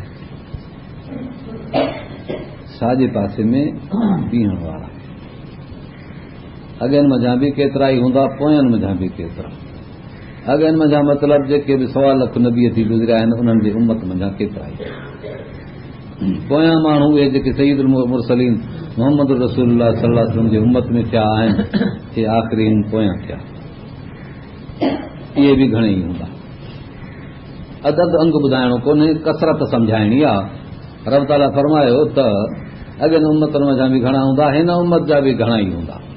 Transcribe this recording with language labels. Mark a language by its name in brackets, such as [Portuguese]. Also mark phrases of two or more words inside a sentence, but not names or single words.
[Sindhi] साॼे पासे में बीहण वारा अॻियनि मंझां बि केतिरा ई हूंदा, पोयनि मंझां बि केतिरा. अॻियनि मंझां मतिलबु जेके बि 1.25 लख नबीअ थी गुज़रिया आहिनि उन्हनि जी उम्मत मंझां केतिरा ई. पोयां माण्हू उहे जेके सईदुल मुरसलीन मोहम्मद रसूलुल्लाह [Arabic] صلى الله عليه وسلم [Sindhi] जी उम्मत में थिया आहिनि, हे आख़िरीन पोयां थिया, इहे बि घणेई हूंदा. अदद अंग ॿुधाइणो कोन्हे, कसरत सम्झाइणी आहे. रब ताला फरमायो त अॻियनि उम्मतनि मंझां बि घणा हूंदा, हिन उम्मत जा बि घणा ई हूंदा.